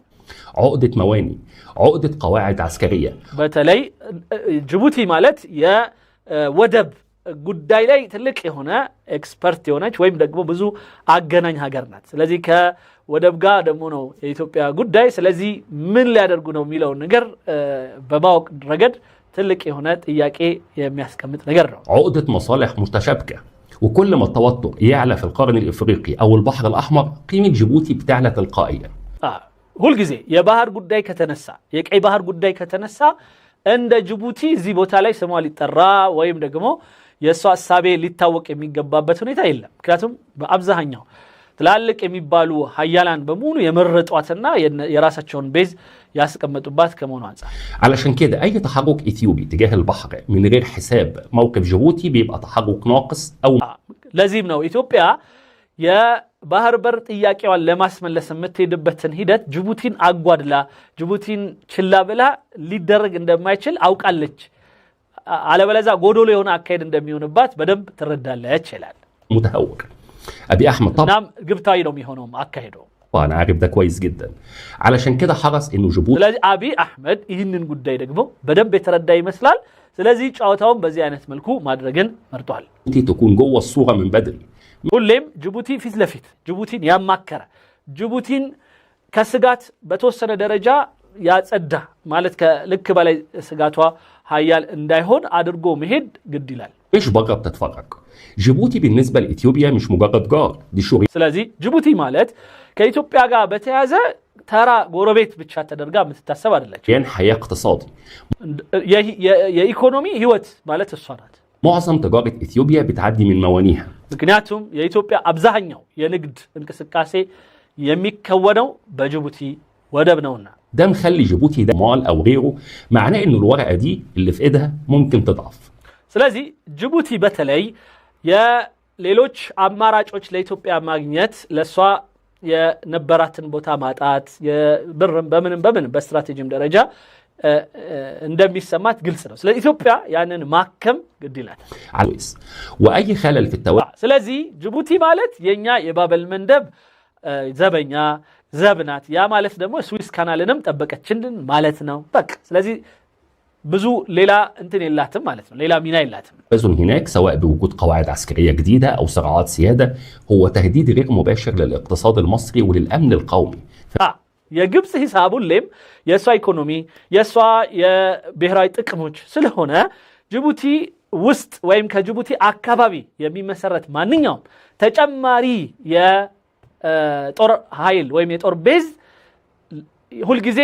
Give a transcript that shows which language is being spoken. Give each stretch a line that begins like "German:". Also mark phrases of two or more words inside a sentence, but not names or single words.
Arabic: عقدة مواني عقدة قواعد عسكرية
Amharic: በተለይ ጅቡቲ ማለት የወደብ ጉዳይ ላይ ትልቅ የሆነ ኤክስፐርት የሆነች ወይም ደግሞ ብዙ አገናኝ ሀገር ናት ስለዚህ ከወደብ ጋር ደግሞ ነው የኢትዮጵያ ጉዳይ ስለዚህ ምን ሊያደርጉ ነው የሚለው ነገር በማወቅ ረገድ ትልቅ የሆነ ጥያቄ የሚያስቀምጥ ነገር ነው
Arabic: عقدة مصالح متشابكة وكل ما التوتر يعلى في القرن الإفريقي أو البحر الأحمر قيمة جيبوتي بتعلى تلقائيا
Amharic: ሁል ጊዜ የባህር ጉዳይ ከተነሳ የቀይ ባህር ጉዳይ ከተነሳ እንደ ጅቡቲ እዚህ ቦታ ላይ ስሟ ሊጠራ ወይም ደግሞ የሷ ሐሳቤ ሊታወቅ የሚገባበት ሁኔታ የለም ምክንያቱም በአብዛኛው ትላልቅ የሚባሉ ሀያላን በሙሉ የመረጧትና የራሳቸውን ቤዝ ያስቀመጡባት ከመሆኑ አንፃር
Arabic: علشان كده اي تحرك اثيوبي تجاه البحر من غير حساب موقف جيبوتي بيبقى تحرك ناقص او
Amharic: لازم ነው ኢትዮጵያ የባህር በር ጥያቄዋን ለማስመለስ የምትሄድበትን ሂደት ጅቡቲን አጓድላ ጅቡቲን ችላ ብላ ሊደረግ እንደማይችል አውቃለች አለበለዚያ ጎዶሎ የሆነ አካሄድ እንደሚሆንባት በደንብ ትረዳለች ይላል
Arabic: متهور ابي احمد طبعا
Amharic: نعم ግብታዊ ነው የሚሆነው አካሄዱ
Arabic: انا عارف ده كويس جدا علشان كده حرص انه جيبوتي
Amharic: ስለዚህ አቢ አህመድ ይህንን ጉዳይ ደግሞ በደንብ የተረዳ ይመስላል ስለዚህ ጫዋታውን በዚህ አይነት መልኩ ማድረግን መርጧል
Arabic: تكون جوه الصوره من بدري
Amharic: ሁሌም ጅቡቲ ፊት ለፊት ጅቡቲን ያማከረ ጅቡቲን ከስጋት በተወሰነ ደረጃ ያጸዳ ማለት ከልክ በላይ ስጋቷ ሀያል እንዳይሆን አድርጎ መሄድ ግድ ይላል
Arabic: مش بره بتتفرج جيبوتي بالنسبه لاثيوبيا مش مجرد جار دي شغل
Amharic: ስለዚህ ጅቡቲ ማለት ከኢትዮጵያ ጋር በተያያዘ ተራ ጎረቤት ብቻ ተደርጋ የምትታሰብ አይደለች
Arabic: يعني حياه اقتصادي
Amharic: የኢኮኖሚ ህይወት ማለት እሷ ናት
Arabic: معظم تجاره اثيوبيا بتعدي من موانيها
Amharic: ምክንያቱም የኢትዮጵያ አብዛኛው የንግድ እንቅስቃሴ የሚከወነው በጅቡቲ ወደብ ነውና
Arabic: ده مخلي جيبوتي ده مال او غيره معناه انه الورقه دي اللي في ايدها ممكن تضعف
Amharic: ስለዚህ ጅቡቲ በተለይ የሌሎች አማራጮች ለኢትዮጵያ ማግኘት ለሷ የነበራትን ቦታ ማጣት የብርም በምንም በስትራቴጂም ደረጃ እንደሚሰማት ግልጽ ነው ስለዚህ ኢትዮጵያ ያንን ማከም ግድ ይላታል
Arabic: عايز واي خلل في التوازن
Amharic: ስለዚህ ጅቡቲ ማለት የኛ የባበል መንደብ ዘበኛ ዘብናት ያ ማለት ደግሞ ስዊስ ካናልንም ጠበቀችልን ማለት ነው በቃ ስለዚህ ብዙ ሌላ እንትን የላትም ማለት ነው ሌላ ሚና የላትም
Arabic: التوازن هناك سواء بوجود قواعد عسكريه جديده او صراعات سياده هو تهديد غير مباشر للاقتصاد المصري وللامن القومي
Amharic: የግብጽ ሂሳብ ሁሌም የሷ ኢኮኖሚ የሷ የብሔራዊ ጥቅሞች ስለሆነ ጅቡቲ ውስጥ ወይም ከጅቡቲ አካባቢ የሚመሰረት ማንኛውም ተጨማሪ የጦር ኃይል ወይም የጦር ቤዝ ሁሉ ጊዜ